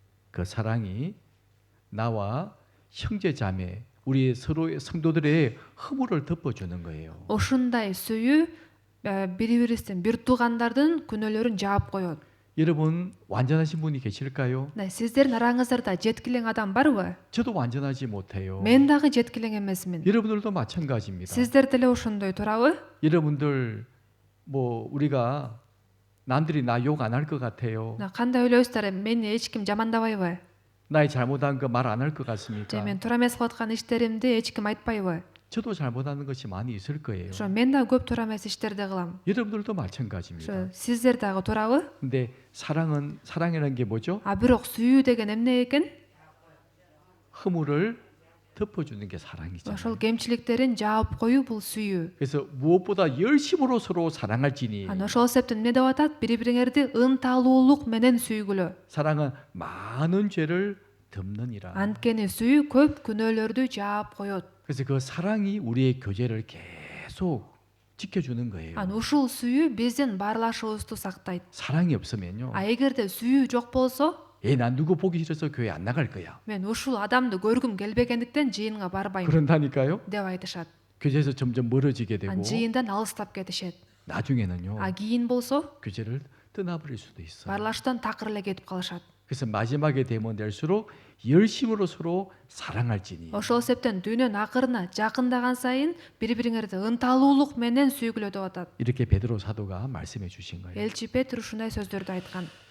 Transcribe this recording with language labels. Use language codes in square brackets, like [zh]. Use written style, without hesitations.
[ko] 그 사랑이 나와 형제 자매 우리 서로의 성도들의 허물을 덮어주는 거예요. [ky] Ушундай сүйүү бири-бирибиздин бир туугандардын күнөөлөрүн жаап коет. [ko] 여러분 완전하신 분이 계실까요? [ky] Сиздердин араңыздарда жеткилең адам барбы? [ko] 저도 완전하지 못해요. [ky] Мен дагы жеткилең эмесмин. [ko] 여러분들도 마찬가지입니다. [ky] Сиздер деле ошондой турабы? [ko] 여러분들 우리가 남들이 나 욕 안 할 것 같아요. [ky] Кандай ойлойсуздар, мени эч ким жамандабайбы? [ko] 나의 잘못한 거 말 안 할 것 [ky] же [ko] 같습니까? [ky] мен туура эмес кылып аткан иштеримди эч ким айтпайбы? [ko] 저도 잘못하는 것이 많이 있을 거예요. [ky] ошо мен да көп туура эмес иштерди кылам. [ko] 여러분들도 마찬가지입니다. [ky] ошо сиздер дагы турабы? [ko] 근데 사랑이라는 게 뭐죠? [ky] Бирок сүйүү деген эмне экен? [ko] 허물을 덮어주는 게 사랑이잖아요. [ky] ошол кемчиликтерин жаап коюу бул сүйүү. [ko] 그래서 무엇보다 열심으로 서로 사랑할지니 [ky] Анан ошол себептен эмне деп атат? Бири бириңерди ынталуулук менен сүйгүлө. [ko] 사랑은 많은 죄를 덮느니라. [ky] Анткени сүйүү көп күнөөлөрдү жаап коет. [ko] 그래서 그 사랑이 우리의 교제를 계속 지켜주는 거예요. [ky] Анан ушул сүйүү биздин баарлашыбызды сактайт. [ko] 사랑이 없으면요. [ky] А эгерде сүйүү жок болсо, [ko] 난 누구 보기 싫어서 교회 안 나갈 거야. [ky] мен ушул адамды көргүм келбегендиктен жыйынга барбайм [ko] 그런다니까요. [ky] деп айтышат. [ko] 교제에서 점점 멀어지게 되고 [ky] Анан жыйындан алыстап кетишет. [ko] 나중에는요. [ky] А кийин болсо [ko] 교제를 떠나버릴 수도 있어요. [ky] баарлаштан такыр эле кетип калышат. [ko] 그래서 마지막에 되면 될수록 열심으로 서로 사랑할지니. [ky] Ошол себептен дүйнөнүн акырына жакындаган сайын бири бириңерди ынталуулук менен сүйгүлө деп атат. [ko] 이렇게 베드로 사도가 말씀해 주신 거예요. [ky] Элчи Петр ушундай сөздөрдү айткан.